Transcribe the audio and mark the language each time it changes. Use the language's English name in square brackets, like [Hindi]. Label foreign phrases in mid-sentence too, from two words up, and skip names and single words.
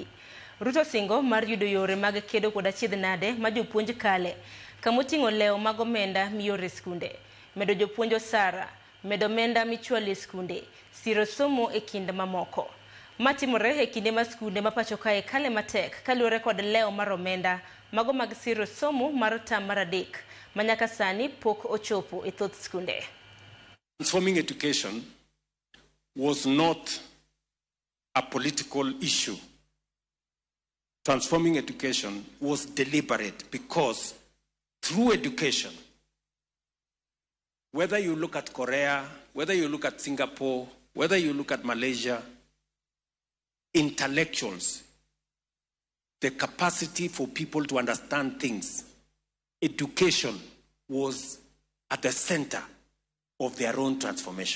[Luo (Kenya and Tanzania)] Ruto singo mar yudo yore mag kedo kod achiedh nade ma jopuonj kale, kamoting'o leo mag omenda miore skunde, medo jopuonj osara, medo omenda michwalo e skunde, siro somo e kind mamoko. Matimore e kinde ma skunde ma pacho kae kale matek kaluwore kod leo mar omenda mago mag siro somo mar tam mar adek ma nyaka sani pok ochopo e thoth skunde. [English] Transforming education was not a political issue. Transforming education was deliberate because through education, whether you look at Korea, whether you look at Singapore, whether you look at Malaysia, intellectuals, the capacity for people to understand things, education was at the center of their own transformation.